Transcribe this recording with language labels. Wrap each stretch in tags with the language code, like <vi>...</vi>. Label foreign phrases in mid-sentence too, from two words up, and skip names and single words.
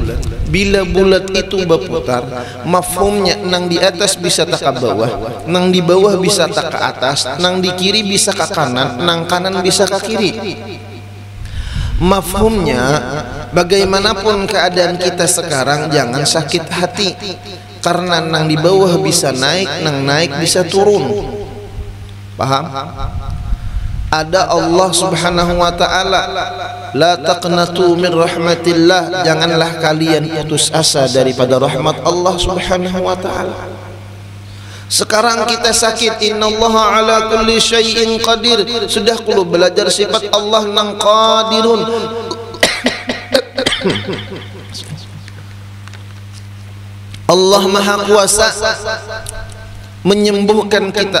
<bjn>Bila bulat itu berputar, mafhumnya nang di atas bisa tak ke bawah, nang di bawah bisa tak ke atas, nang di kiri bisa ke kanan, nang kanan bisa ke kiri. Mafhumnya, bagaimanapun keadaan kita sekarang, jangan sakit hati, karena nang di bawah bisa naik, nang naik bisa turun.</bjn> <id>Paham? Ada Allah</id> <ar>سبحانه وتعالى لا تقنطوا من رحمة الله,</ar> <id>janganlah kalian putus asa daripada rahmat Allah</id> <ar>سبحانه وتعالى.</ar> <id>Sekarang kita sakit,</id> <ar>إن الله على كل شيء قدير.</ar> <bjn>Sudah kulo belajar sifat Allah nang qadirun.</bjn> <id>Allah Maha Kuasa menyembuhkan kita.</id>